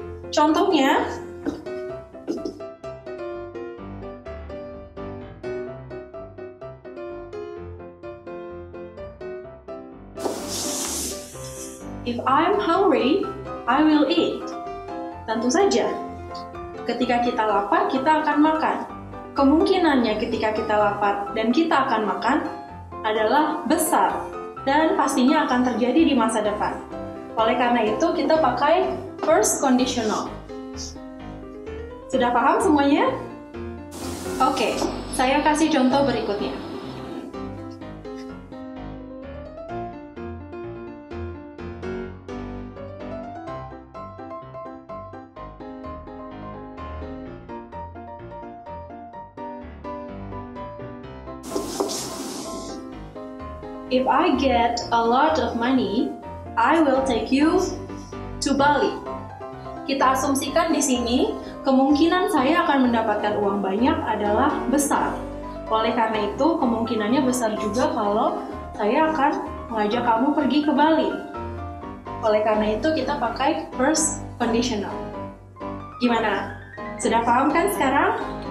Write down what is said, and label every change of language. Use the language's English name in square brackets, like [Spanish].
[Indonesian] Contohnya, [English] if I'm hungry, I will eat. [Indonesian] Tentu saja, ketika kita lapar, kita akan makan. Kemungkinannya ketika kita lapar dan kita akan makan adalah besar dan pastinya akan terjadi di masa depan. Oleh karena itu, kita pakai first conditional. Sudah paham semuanya? Oke, saya kasih contoh berikutnya. [English] If I get a lot of money, I will take you to Bali. [Indonesian] Kita asumsikan di sini kemungkinan saya akan mendapatkan uang banyak adalah besar. Oleh karena itu, kemungkinannya besar juga kalau saya akan mengajak kamu pergi ke Bali. Oleh karena itu, kita pakai first conditional. Gimana? Sudah paham kan sekarang?